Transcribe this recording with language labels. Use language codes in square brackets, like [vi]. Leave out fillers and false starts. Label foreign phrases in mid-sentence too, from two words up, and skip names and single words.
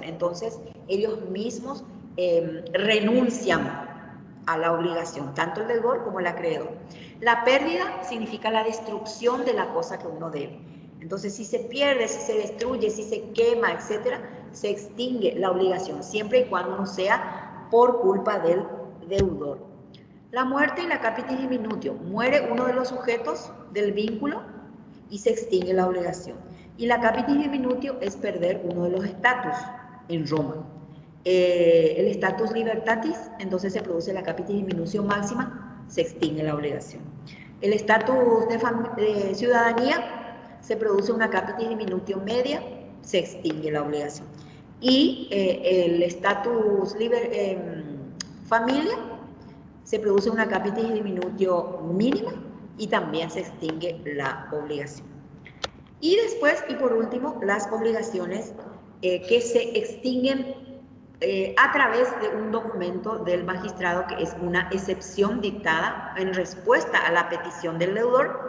[es] Entonces ellos mismos renuncian a la obligación, tanto el deudor como el acreedor. La pérdida significa la destrucción de la cosa que uno debe. Entonces, si se pierde, si se destruye, si se quema, etcétera, se extingue la obligación, siempre y cuando no sea por culpa del deudor. La muerte y la [la] capitis diminutio. [es] Muere uno de los sujetos del vínculo y se extingue la obligación. Y la [la] capitis diminutio [es] es perder uno de los estatus en Roma. El [la] status libertatis, [es] entonces se produce la [la] capitis diminutio [es] máxima, se extingue la obligación. El estatus de ciudadanía, se produce una [la] capitis diminutio [es] media, se extingue la obligación. Y el estatus familia, se produce una [la] capitis diminutio [es] mínima y también se extingue la obligación. Y después, y por último, las obligaciones que se extinguen a través de un documento del magistrado que es una excepción dictada en respuesta a la petición del deudor.